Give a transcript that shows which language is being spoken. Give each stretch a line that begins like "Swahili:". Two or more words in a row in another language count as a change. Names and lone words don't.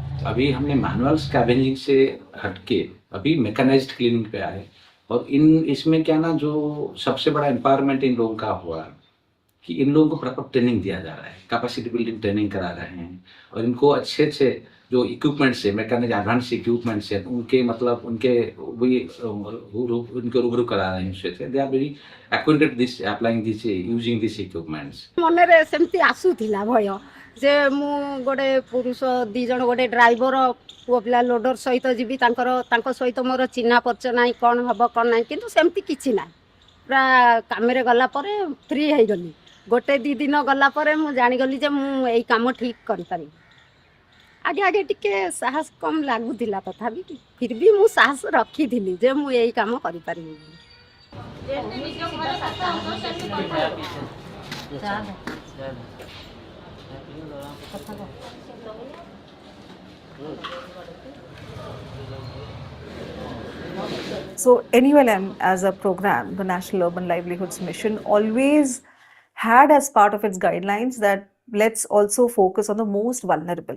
Hindi: अभी हमने
English: manual scavenging
Hindi: से हटके अभी
English: mechanized cleaning
Hindi: पे आए, और इसमें क्या ना, जो सबसे बड़ा एम्पावरमेंट इन लोगों का हुआ कि इन लोगों को
English: proper training
Hindi: दिया जा रहा है,
English: capacity building training
Hindi: करा रहे हैं, और इनको अच्छे अच्छे जो इक्विपमेंट्स है,
English: mechanic advance equipments
Hindi: है, उनके मतलब उनके उनके रूबरू करा रहे हैं उससे।
English: they are very acquainted this applying this using these equipments.
Odia: ମନରେ ସେମିତି ଆସୁଥିଲା ଭୟ ଯେ ମୁଁ ଗୋଟେ ପୁରୁଷ ଦୁଇ ଜଣ ଗୋଟେ ଡ୍ରାଇଭର ପୁଅ ପିଲା ଲୋଡର ସହିତ ଯିବି, ତାଙ୍କ ସହିତ ମୋର ଚିହ୍ନା ପରିଚୟ ନାହିଁ, କ'ଣ ହେବ କ'ଣ ନାହିଁ, କିନ୍ତୁ ସେମିତି କିଛି ନାହିଁ। ପୁରା କାମରେ ଗଲା ପରେ ଫ୍ରି ହେଇଗଲି। ଗୋଟେ ଦୁଇ ଦିନ ଗଲା ପରେ ମୁଁ ଜାଣିଗଲି ଯେ ମୁଁ ଏଇ କାମ ଠିକ୍ କରିପାରିବି। ଆଗେ ଆଗେ ଟିକେ ସାହସ କମ୍ ଲାଗୁଥିଲା, ତଥାପି
Hindi: फिर भी
Odia: ମୁଁ ସାହସ ରଖିଥିଲି ଯେ ମୁଁ ଏଇ କାମ କରିପାରିବି।
English: So NULM as a program, the National Urban Livelihoods Mission, always had as part of its guidelines that let's also focus on the most vulnerable.